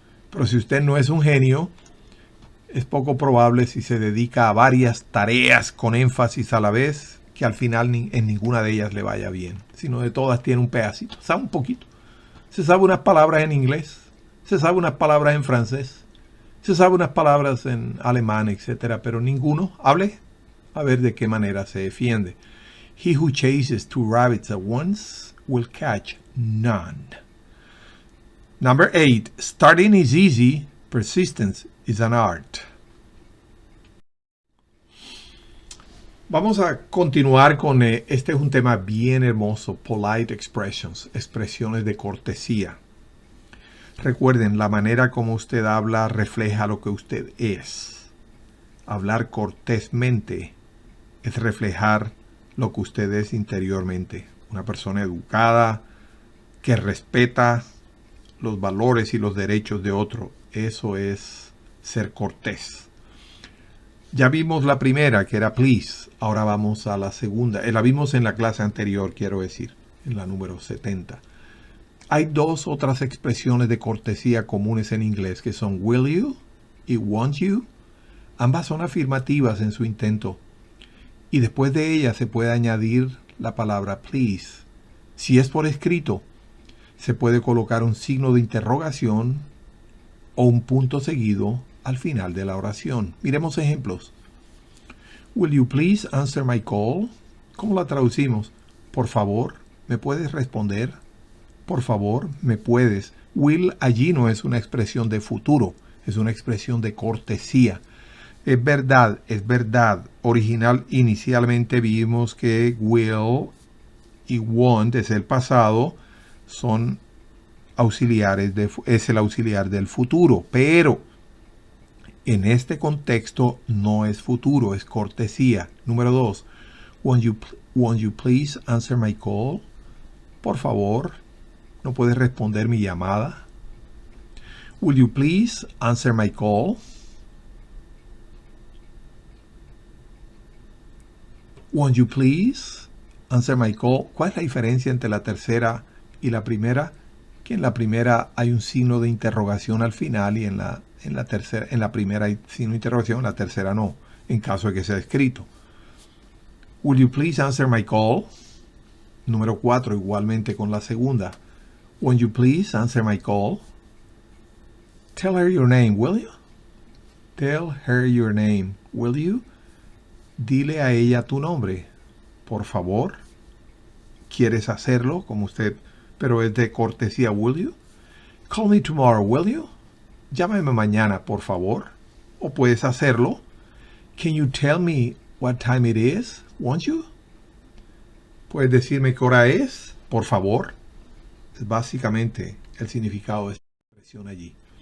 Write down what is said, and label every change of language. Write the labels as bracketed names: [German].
[Spanish] Pero si usted no es un genio, es poco probable, si se dedica a varias tareas con énfasis a la vez, que al final en ninguna de ellas le vaya bien, sino de todas tiene un pedacito, sabe un poquito. Se sabe unas palabras en inglés, se sabe unas palabras en francés, se sabe unas palabras en alemán, etcétera, pero ninguno. Hable a ver de qué manera se defiende. [English] He who chases 2 rabbits at once will catch none. Number 8. Starting is easy, persistence is an art. [Spanish] Vamos a continuar con este es un tema bien hermoso, [English] polite expressions, [Spanish] expresiones de cortesía. Recuerden, la manera como usted habla refleja lo que usted es. Hablar cortésmente es reflejar lo que usted es interiormente. Una persona educada, que respeta los valores y los derechos de otro. Eso es ser cortés. Ya vimos la primera, que era please. Ahora vamos a la segunda. La vimos en la clase anterior, quiero decir, en la número 70. Hay 2 otras expresiones de cortesía comunes en inglés, que son will you y won't you. Ambas son afirmativas en su intento. Y después de ellas se puede añadir la palabra please. Si es por escrito, se puede colocar un signo de interrogación o un punto seguido al final de la oración. Miremos ejemplos. [English] Will you please answer my call? [Spanish] ¿Cómo la traducimos? Por favor, ¿me puedes responder? Por favor, ¿me puedes? Will allí no es una expresión de futuro, es una expresión de cortesía. Es verdad. Inicialmente vimos que will y won't es el pasado, son auxiliares, es el auxiliar del futuro, pero en este contexto no es futuro, es cortesía. Número 2, [English] won't you please answer my call? [Spanish] Por favor, ¿no puedes responder mi llamada? [English] Will you please answer my call? Won't you please answer my call? [Spanish] ¿Cuál es la diferencia entre la tercera y la primera? Que en la primera hay un signo de interrogación al final y en la primera hay signo de interrogación, en la tercera no, en caso de que sea escrito. [English] Will you please answer my call? [Spanish] Número 4, igualmente con la segunda. [English] Won't you please answer my call? Tell her your name, will you? Tell her your name, will you? [Spanish] Dile a ella tu nombre, por favor. ¿Quieres hacerlo? Como usted, pero es de cortesía, [English] will you? Call me tomorrow, will you? [Spanish] Llámame mañana, por favor. O puedes hacerlo. [English] Can you tell me what time it is, won't you? [Spanish] ¿Puedes decirme qué hora es, por favor? Es básicamente el significado de esta expresión allí.